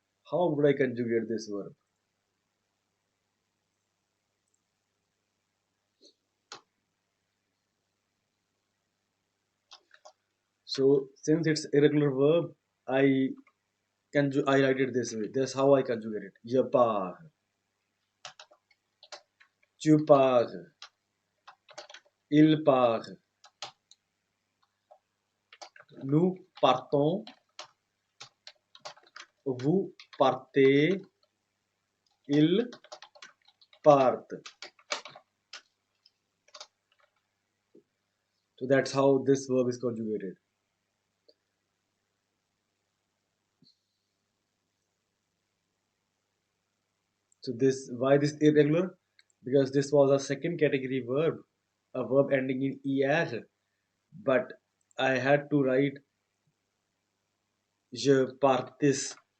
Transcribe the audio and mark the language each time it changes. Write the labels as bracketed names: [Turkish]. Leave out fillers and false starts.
[English] How would I conjugate this verb? So since it's irregular verb, I I write it this way. That's how I conjugate it. [French] Je pars, tu pars, il part, nous partons, vous partez, ils partent. [English] So that's how this verb is conjugated. So this why this irregular? Because this was a second category verb, a verb ending in er, but I had to write [French] je partis.